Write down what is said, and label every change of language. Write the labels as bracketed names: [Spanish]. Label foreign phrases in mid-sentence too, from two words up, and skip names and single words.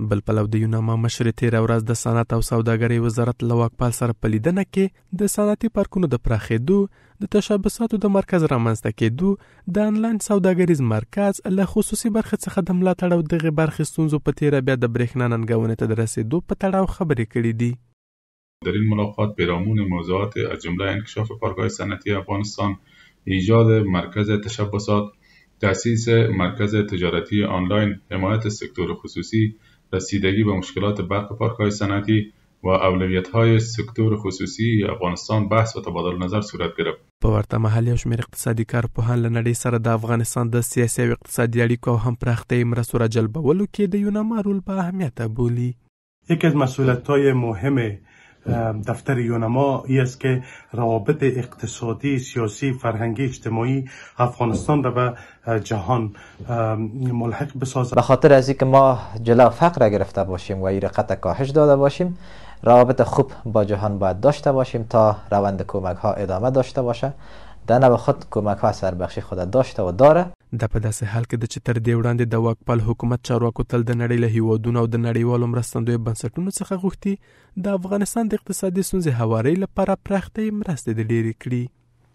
[Pashto] بل پلو د یوناما مشر تېره ورځ د صنعت او سوداګرۍ وزارت له واکپال سره په لیدنه کې د صنعتي پارکونو د پراخېدو، د تشبثاتو د مرکز رامنځته کېدو، د انلاین سوداګریز مرکز له خصوصي برخې څخه د ملاتړ او دغې برخې ستونزو په تېره بیا د برېښنا ننګونې ته د رسېدو په تړاو خبرې کړې دي. [Persian] در این ملاقات پیرامون موضوعات از جمله انکشاف پارک‌های صنعتی افغانستان، ایجاد مرکز تشبثات، تأسیس مرکز تجارتی آنلاین، حمایت سکتور خصوصی، رسیدگی به مشکلات برق پارک‌های صنعتی و اولویت‌های سکتور خصوصی افغانستان بحث و تبادل نظر صورت گرفت. [Pashto] په ورته مهال یو شمېر اقتصادي کارپوهان له نړۍ سره د افغانستان د سیاسي او اقتصادي اړیکو او هم پراختیایي مرستو را جلبولو کې د یوناما رول په اهمیت بولي. [Persian] یکی از مسئولیت‌های مهم دفتر یوناما ای است که روابط اقتصادی، سیاسی، فرهنگی، اجتماعی افغانستان را به جهان ملحق بسازد. به خاطر از اینکه ما جلو فقر را گرفته باشیم و این را قطع کاهش داده باشیم، روابط خوب با جهان باید داشته باشیم تا روند کمک ها ادامه داشته باشه. در نوع خود کمک ها سربخشی خود داشته و داره. [Pashto] دا په داسې حال کې د چې تر دې وړاندې د واکپال حکومت چارواکو تل د نړۍ له هیوادونو او د نړیوالو مرستندویو بنسټونو څخه غوښتي د افغانستان د اقتصادي ستونزې هوارۍ لپاره پراختیایي مرستې ډېرې کړي.